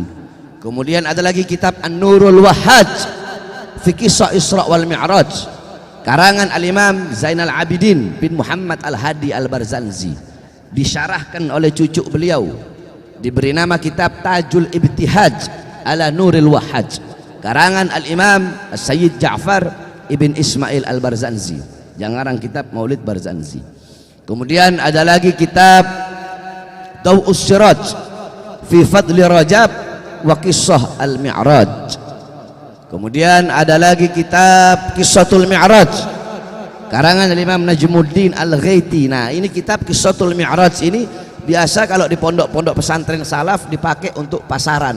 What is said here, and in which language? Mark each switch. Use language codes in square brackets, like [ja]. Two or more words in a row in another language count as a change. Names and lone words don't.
[id] Kemudian ada lagi kitab An-Nurul Wahhaj fi Qissah Isra wal Mi'raj karangan Al-Imam Zainal Abidin bin Muhammad Al-Hadi Al-Barzanzi, disyarahkan oleh cucu beliau, diberi nama kitab Tajul Ibtihaj ala Nuril Wahhaj karangan Al-Imam Sayyid Ja'far ibn Ismail Al-Barzanzi, yang ngarang kitab Maulid Barzanzi. Kemudian ada lagi kitab Daw'us Siraj fi Fadli Rajab wa Qissah Al-Mi'raj. Kemudian ada lagi kitab Qissatul Mi'raj karangan Imam Najmuddin Al-Ghaiti. Nah, ini kitab Qissatul Mi'raj ini biasa kalau di pondok-pondok pesantren salaf dipakai untuk pasaran.